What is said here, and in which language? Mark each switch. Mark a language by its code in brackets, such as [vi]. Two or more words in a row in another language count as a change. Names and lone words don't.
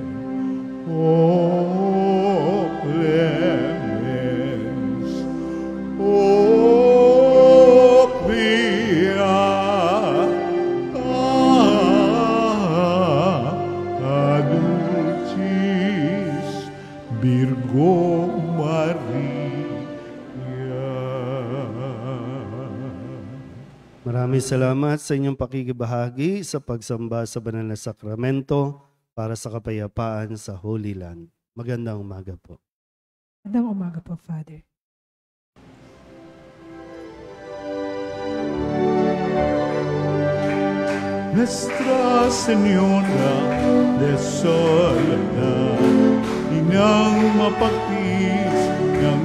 [la] O clemens, o pia, dulcis Virgo Maria. [tl] Maraming salamat sa inyong pakikibahagi sa pagsamba sa banal na sakramento para sa kapayapaan sa Holy Land. Magandang umaga po. Magandang umaga po, Father. Nuestra Señora de Soledad, inang mapagtis ng